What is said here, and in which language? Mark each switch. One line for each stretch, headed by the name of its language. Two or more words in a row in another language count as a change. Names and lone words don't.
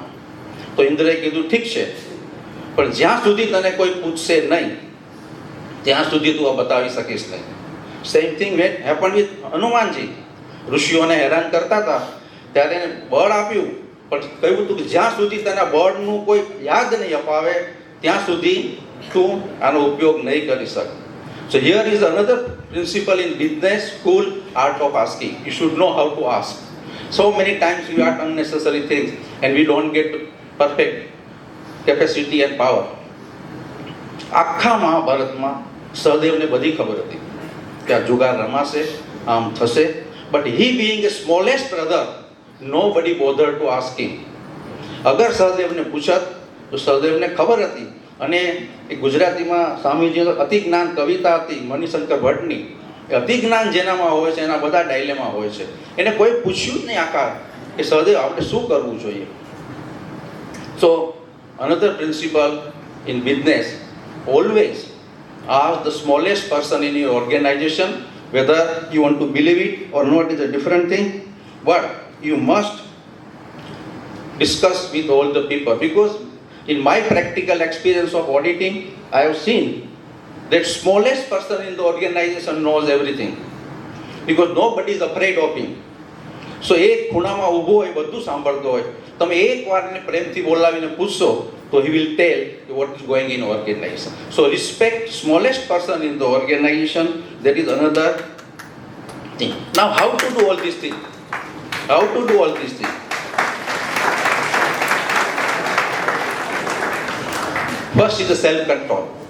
Gujarati: તો ઇન્દ્રએ કીધું ઠીક છે, પણ જ્યાં સુધી તને કોઈ પૂછશે નહીં ત્યાં સુધી તું આ બતાવી શકીશ નહીં.
English: same thing happen with Hanumanji.
Gujarati: ઋષિઓને હેરાન કરતા હતા ત્યારે એને બળ આપ્યું, પણ કહ્યું હતું કે જ્યાં સુધી તને બળનું કોઈ યાદ નહીં અપાવે ત્યાં સુધી તું આનો ઉપયોગ નહીં કરી શકે.
English: So here is another principle in business school, art of asking. You should know how to ask. So many times we ask unnecessary things and we don't get perfect capacity and power.
Gujarati: આખા મહાભારતમાં સહદેવને બધી ખબર હતી કે આ જુગાર રમાશે, આમ થશે,
English: but he being the smallest brother, nobody bothered to ask him.
Gujarati: અગર સહદેવને પૂછત તો સહદેવને ખબર હતી. અને એ ગુજરાતીમાં સ્વામીજીનો અતિ જ્ઞાન કવિતા હતી મણિશંકર ભટ્ટની. એ અતિ જ્ઞાન જેનામાં હોય છે એના બધા ડાયલેમાં હોય છે. એને કોઈ પૂછ્યું જ નહીં આકાર કે સહદેવ આપણે શું કરવું જોઈએ.
English: So another principle in business, always ask the smallest person in your organization. Whether you want to believe it or not is a different thing, but you must discuss with all the people, because in my practical experience of auditing, I have seen that smallest person in the organization knows everything, because nobody is afraid of him.
Gujarati: So એક ખૂણામાં ઊભો હોય, બધું સાંભળતો હોય, તમે એકવાર એને પ્રેમથી બોલાવીને પૂછશો તો
English: he will tell what is going in organization. So respect smallest person in the organization. That is another thing. Now how to do all these things? How to do all these things? First is the self-control.